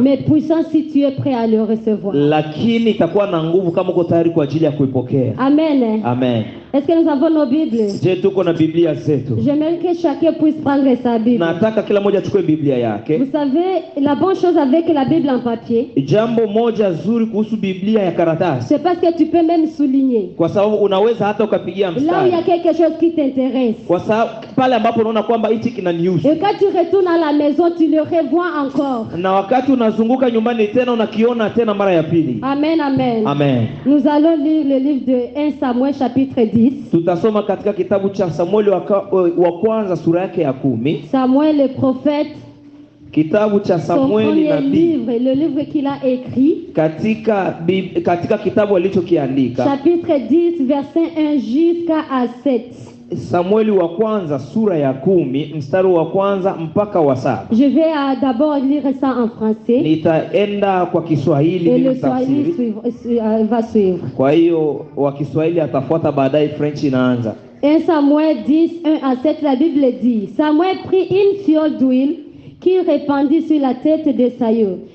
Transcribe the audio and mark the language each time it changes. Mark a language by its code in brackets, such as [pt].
[fr] mais puissant si tu es prêt à le recevoir. [sw] lakini itakuwa na nguvu kama uko tayari kwa ajili ya kuipokea. Amen. Amen. [fr] Est-ce que nous avons nos Bibles? [sw] Je, tuko na Biblia zetu. [fr] J'aimerais que chacun puisse prendre sa Bible. [sw] Nataka kila mmoja achukue Biblia yake. [fr] Vous savez, la bonne chose avec la Bible en papier, [sw] Jambo moja zuri kuhusu Biblia ya karatasi, [fr] c'est parce que tu peux même souligner. [sw] kwa sababu unaweza hata ukapigia [fr] Là où il y a [sw] mstari, [fr] quelque chose qui t'intéresse. [sw] kwa sababu pale ambapo unaona kwamba hichi kinanihusu, [fr] Et quand tu retournes à la maison, tu le revois encore. [sw] na wakati unazunguka nyumbani tena unakiona tena mara ya pili. Amen, amen. Amen. [fr] Nous allons lire le livre de 1 Samuel chapitre 10. [sw] Tutasoma katika kitabu cha Samueli wa kwanza sura yake ya 10. [fr] Samuel le prophète, [sw] Kitabu cha [fr] son [sw] Samueli nabii, [fr] livre, le livre qu'il a écrit, [sw] katika kitabu alichokiandika. [fr] chapitre 10, verset 1 jusqu'à 7. [sw] Samueli wa kwanza sura ya 10 mstari wa kwanza mpaka wa 7. [fr] Je vais d'abord lire ça en français [sw] Nitaenda kwa Kiswahili [fr] et [sw] ili [fr] le Swahili [sw] tafsiri. [fr] va suivre. [sw] Kwa hiyo wa Kiswahili atafuata, baadaye French inaanza. [fr] 1 Samuel 10, 1 à 7, la Bible dit, Samuel prit une fiole d'huile qu'il répandit sur la tête de Saül.